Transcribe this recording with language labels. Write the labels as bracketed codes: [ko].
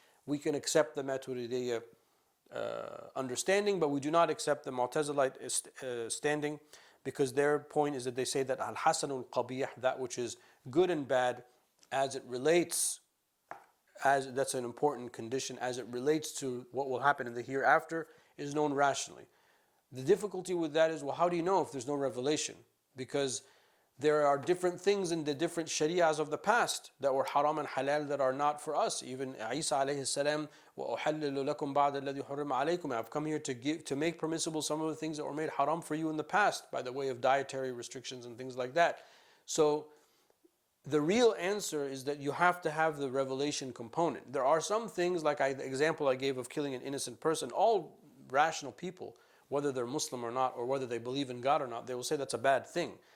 [en] We can accept the Maturidiyya understanding, but we do not accept the Mu'tazilite standing, because their point is that they say that al-hasanul qabih, that which is good and bad, as it relates, that's an important condition, as it relates to what will happen in the hereafter, is known rationally. The difficulty with that is, well, how do you know if there's no revelation? Because there are different things in the different shari'ahs of the past that were haram and halal that are not for us. Even [ar] Isa alayhi salam, وَأُحَلِّلُ لَكُمْ بَعْدَ الَّذِي حُرِّمَ عَلَيْكُمْ. [en] I've come here to make permissible some of the things that were made haram for you in the past by the way of dietary restrictions and things like that. So the real answer is that you have to have the revelation component. There are some things, like the example I gave of killing an innocent person, all rational people, whether they're Muslim or not, or whether they believe in God or not, they will say that's a bad thing.